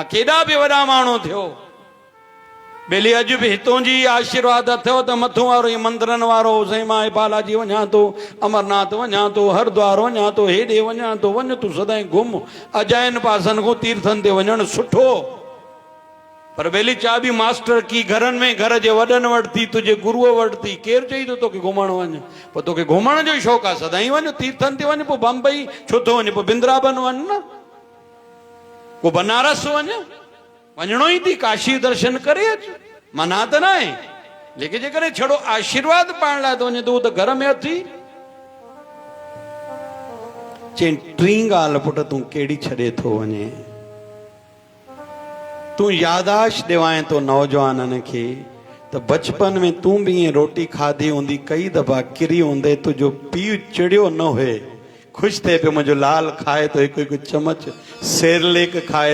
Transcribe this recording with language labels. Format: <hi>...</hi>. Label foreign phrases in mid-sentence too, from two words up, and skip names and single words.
<sd>केॾा बि वॾा माण्हू थियो बेली अॼु बि हितों जी आशीर्वाद अथव त मथों वारो इहो मंदरनि वारो साईं मां बालाजी वञा थो अमरनाथ वञा थो हरिद्वार वञा थो हेॾे वञा थो वञ तूं सदाईं घुम अजायन पासनि खां तीर्थनि ते वञणु सुठो पर बेली चाबी मास्टर की घरनि में घर जे वॾनि वटि थी तुंहिंजे गुरूअ वटि थी केरु चई थो तोखे घुमणु वञ पोइ तोखे घुमण जो शौक़ु आहे सदाईं वञ तीर्थनि ते वञ पोइ बम्बई छो थो वञे पोइ बिंद्राबन वञ न को बनारस वञ वञिणो ई थी काशी दर्शन करे अच मना त न आहे लेकिन जेकॾहिं छड़ो आशीर्वाद पाइण लाइ थो वञे त उहो त घर में अथी चई टीं ॻाल्हि पुट तूं कहिड़ी छॾे थो वञे तूं यादाश ॾिवाए थो नौजवाननि खे त बचपन में तूं बि ईअं रोटी खाधी हूंदी कई दफ़ा किरी हूंदे तुंहिंजो पीउ चिड़ियो न हुए ख़ुशि थिए पियो मुंहिंजो लाल खाए थो हिकु हिकु चमच सेरलेक खाए</sd>